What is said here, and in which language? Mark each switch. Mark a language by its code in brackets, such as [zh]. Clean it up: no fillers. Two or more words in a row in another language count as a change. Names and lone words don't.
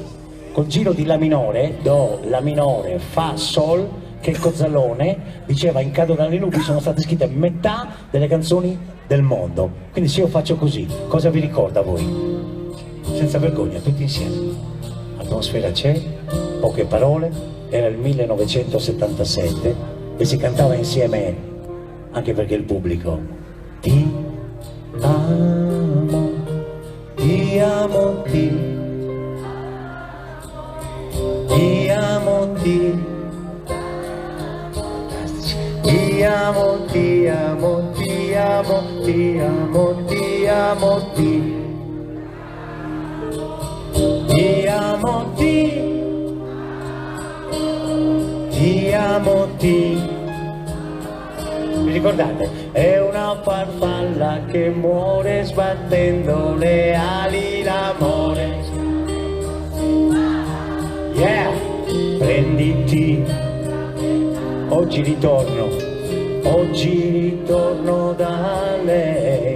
[it] Col giro di La minore, Do, La minore, Fa, Sol, che il Cozzalone diceva in Cado dalle nubi sono state scritte metà delle canzoni del mondo. Quindi se io faccio così, cosa vi ricorda a voi? Senza vergogna, tutti insieme. Atmosfera c'è, poche parole, era il 1977 e si cantava insieme, anche perché il pubblico ti amo, ti amo, ti amo, ti amo, ti amo, ti amo, ti amo, ti amo, ti amo, ti amo, ti. Vi ricordate? È una farfalla che muore sbattendo le ali l'amore. Yeah! Prenditi. Oggi ritorno da lei.